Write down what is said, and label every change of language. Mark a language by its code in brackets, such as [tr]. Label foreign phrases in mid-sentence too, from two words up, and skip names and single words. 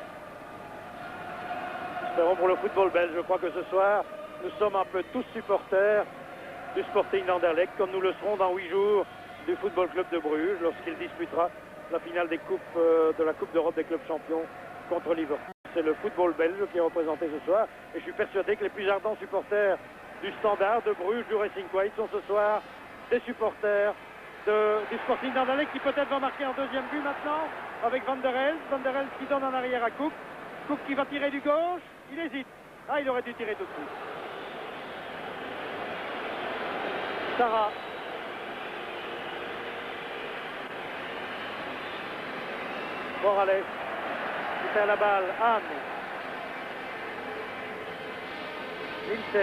[fr] Espérons pour le football belge. Je crois que ce soir, nous sommes un peu tous supporters du Sporting d'Anderlecht, comme nous le serons dans 8 jours du Football Club de Bruges, lorsqu'il disputera la finale des coupes, de la Coupe d'Europe des clubs champions contre Liverpool. C'est le football belge qui est représenté ce soir. Et je suis persuadé que les plus ardents supporters du Standard, de Bruges, du Racing White sont ce soir des supporters du Sporting d'Anderlecht qui peut-être va marquer un deuxième but maintenant avec Van der Helst. Van der Helst qui donne en arrière à Cook. Cook qui va tirer du gauche. Il hésite. Ah, il aurait dû tirer tout de suite. Sarah. Morales. Qui perd la balle. Hahn. Nielsen.